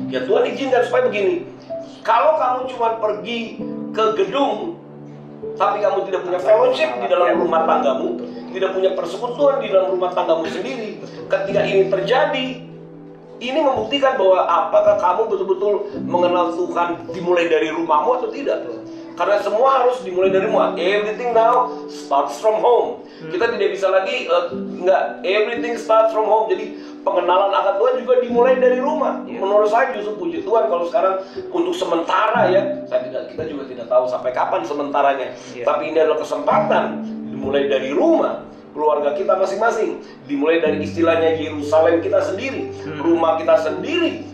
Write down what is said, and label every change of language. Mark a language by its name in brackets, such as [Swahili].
[Indonesian] Ya Tuhan izinkan supaya begini. Kalau kamu cuma pergi ke gedung tapi kamu tidak punya fellowship di dalam rumah tanggamu, tidak punya persekutuan di dalam rumah tanggamu sendiri, ketika ini terjadi, ini membuktikan bahwa apakah kamu betul-betul mengenal Tuhan dimulai dari rumahmu atau tidak. Karena semua harus dimulai dari rumah. [English] Everything now starts from home. [Indonesian] Kita tidak bisa lagi [English] everything starts from home. [Indonesian] Jadi pengenalan akan Tuhan juga dimulai dari rumah. Menurut saya justru puji Tuhan kalau sekarang untuk sementara ya, kita juga tidak tahu sampai kapan sementaranya. Tapi ini adalah kesempatan dimulai dari rumah. Keluarga kita masing-masing, dimulai dari istilahnya Yerusalem kita sendiri, rumah kita sendiri.